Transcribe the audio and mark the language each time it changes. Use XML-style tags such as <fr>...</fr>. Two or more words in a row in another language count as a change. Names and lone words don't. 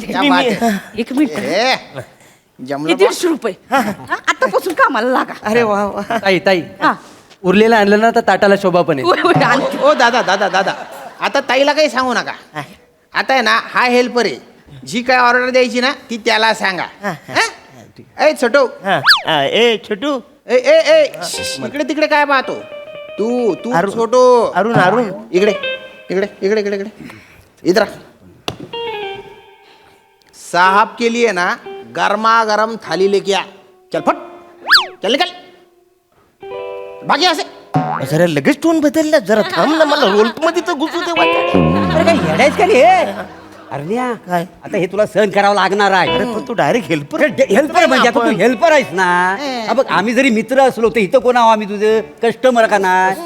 <mr>एक मिनिट. जमलं 150 रुपये आतापासून कामाला लागा. अरे वा वा. ताई हा. उरलेलं आणलं ना तर ताटाला शोभा पण होय, होय, आणते. ओ दादा आता ताईला काही सांगू नका. आता आहे ना हा हेल्पर आहे, जी काय ऑर्डर द्यायची ना ती त्याला सांगा. ए छोटू, ए छोटू, ए ए ए इकडे तिकडे काय पाहतो तू तू अरुण. छोटू. अरुण इकडे इकडे इकडे इकडे इकडे</mr> <hi>इधर आ. साहब के लिए ना गरमा गरम थाली लेके आ.</hi> <mr>चल फट, चल निकल भागी असे. जरा लगेच टोन बदलला, जरा थांब ना, मला रोल मध्ये तर घुसू दे वाचाड्या. अरे काय येडायच का रे हे? अरण्या काय? आता हे तुला सहन करावं लागणार आहे. अरे पण तू डायरेक्ट हेल्पर हेल्पर म्हणजे आता तू हेल्पर आहेस ना. हा बघ, आम्ही जरी मित्र असलो तर इथं कोण आहो आम्ही, तुझं कस्टमर का नाही?</mr>